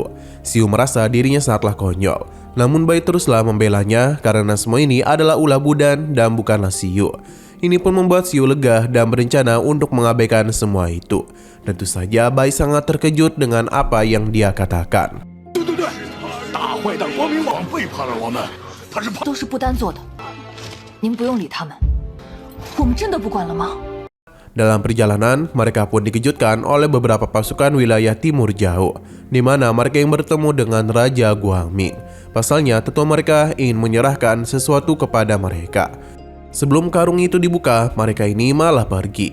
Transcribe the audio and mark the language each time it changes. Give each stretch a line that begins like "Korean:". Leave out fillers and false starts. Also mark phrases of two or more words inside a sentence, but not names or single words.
Indonesian: Xiu merasa dirinya sangatlah konyol. Namun Bai teruslah membelanya karena semua ini adalah ulah Budan dan bukanlah Xiu. Ini pun membuat Xiu lega dan berencana untuk mengabaikan semua itu. Tentu saja Bai sangat terkejut dengan apa yang dia katakan.
Chinese: 都是不丹做的，您不用理他们。我们真的不管了吗？
Indonesian: Dalam perjalanan, mereka pun dikejutkan oleh beberapa pasukan wilayah timur jauh, di mana mereka yang bertemu dengan Raja Guangming. Pasalnya, tetua mereka ingin menyerahkan sesuatu kepada mereka. Sebelum karung itu dibuka, mereka ini malah pergi.